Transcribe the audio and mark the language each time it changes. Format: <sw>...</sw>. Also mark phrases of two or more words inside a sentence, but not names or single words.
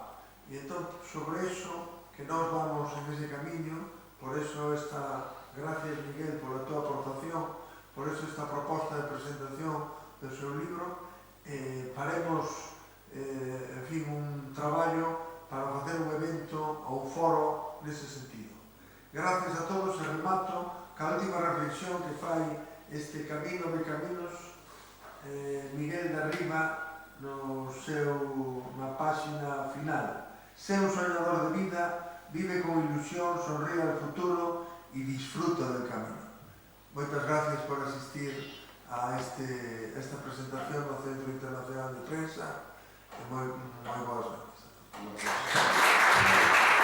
<gl>E entón, sobre iso, que nós vamos en ese camiño, por eso gracias Miguel pola tua aportación, por eso esta proposta de presentación do seu libro, faremos, en fin, un traballo para facer un evento ou un foro nese sentido. Gracias a todos e remato ca última reflexión que fai este Camino de Caminos Miguel de Arriba na páxina final.</gl> <es>Sé un soñador de vida, vive con ilusión, sonríe al futuro y disfruta del camino.</es> <gl>Moitas gracias por asistir a esta presentación no Centro Internacional de Prensa e moi boas gracias.</gl>